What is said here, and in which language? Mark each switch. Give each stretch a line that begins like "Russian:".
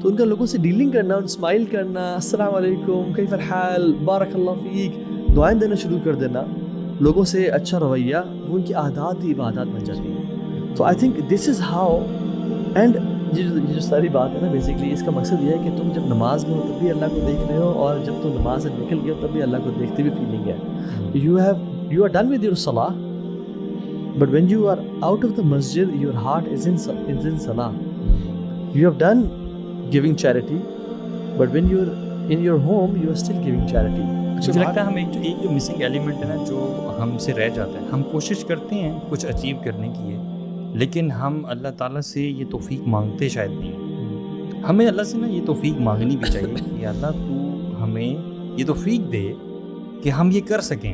Urdu: تو ان کا لوگوں سے ڈیلنگ کرنا, ان اسمائل کرنا, السلام علیکم, کیف الحال, بارک اللہ فیک, دعائیں دینا شروع کر دینا, لوگوں سے اچھا رویہ, وہ ان کی عادات ہی عبادات بن جاتی ہیں. تو
English: I think this is how.
Urdu: And یہ جو ساری بات ہے نا بیسکلی اس کا مقصد یہ ہے کہ تم جب نماز میں ہو تب بھی اللہ کو دیکھ رہے ہو, اور جب تم نماز سے نکل گئے ہو تب بھی اللہ کو دیکھتے ہوئے فیلنگ ہے.
English: You are done with your salah, but when you are out of the masjid, your heart is in salah. You have done giving charity, but when you're in your home, you are still giving charity.
Urdu: مجھے لگتا ہے ہم ایک جو missing element ہے نا جو ہم سے رہ جاتا ہے, ہم کوشش کرتے ہیں کچھ اچیو کرنے کی ہے, لیکن ہم اللہ تعالیٰ سے یہ توفیق مانگتے شاید نہیں. ہمیں اللہ سے نا یہ توفیق مانگنی بھی چاہیے کہ اللہ تو ہمیں یہ توفیق دے کہ ہم یہ کر سکیں.